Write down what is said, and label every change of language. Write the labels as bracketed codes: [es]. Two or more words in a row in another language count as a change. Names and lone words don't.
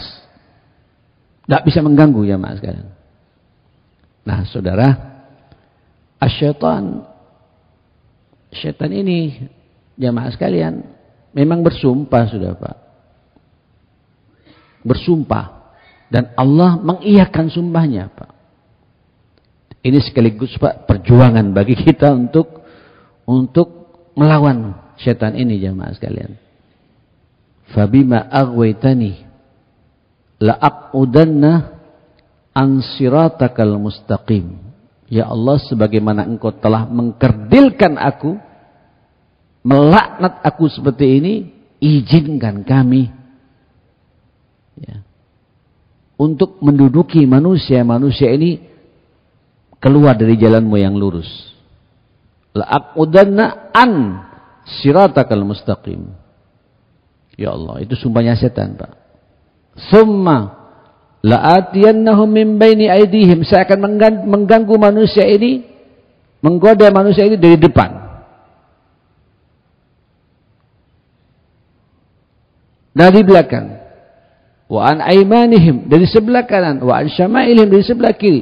[id] Tidak bisa mengganggu, ya, Mas, sekalian. Nah, saudara, syaitan ini, jamaah sekalian, memang bersumpah sudah, Pak. Bersumpah. Dan Allah mengiyakan sumpahnya, Pak. Ini sekaligus, Pak, perjuangan bagi kita untuk melawan syaitan ini, jamaah sekalian. [ar] فبما أغويتني لأقعدن لهم صراطك المستقيم. [id] Ya Allah, sebagaimana Engkau telah mengkerdilkan aku, melaknat aku seperti ini, izinkan kami ya, untuk menduduki manusia ini keluar dari jalanmu yang lurus. [ar] لأقعدن لهم صراطك المستقيم. [id] Ya Allah, itu sumpahnya setan, Pak. [ar] ثم لآتينهم من بين أيديهم, [id] saya akan mengganggu manusia ini, menggoda manusia ini dari depan. Dari belakang. [ar] وعن أيمانهم, [id] dari sebelah kanan, [ar] وعن شمائلهم, [id] dari sebelah kiri.